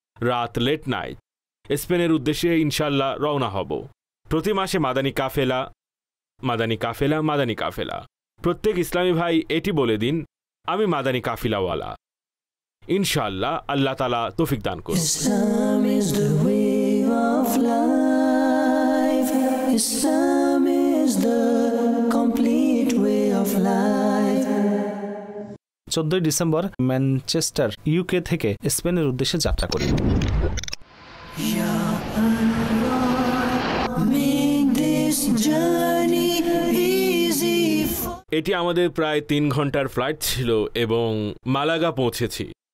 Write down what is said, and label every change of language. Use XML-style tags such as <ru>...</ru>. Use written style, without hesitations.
<bn>রাত late night স্পেনের উদ্দেশ্যে ইনশাল্লাহ রওনা হব। প্রতি মাসে মাদানী কাফেলা, মাদানী কাফেলা, মাদানী কাফেলা। প্রত্যেক ইসলামী ভাই এটি বলে দিন, আমি মাদানী কাফিলাওয়ালা। ইনশাল্লাহ আল্লাহ তাআলা তৌফিক দান করুন।</bn> <en>Islam is the way of life. Islam is the complete way of life.</en> <bn>14 December Manchester UK থেকে স্পেনের উদ্দেশ্যে যাত্রা করি।</bn> <en>Ya Allah, make this journey easy for</en> <bn>এটি আমাদের প্রায় 3 ঘন্টার ফ্লাইট ছিল এবং মালাগা পৌঁছেছি।</bn>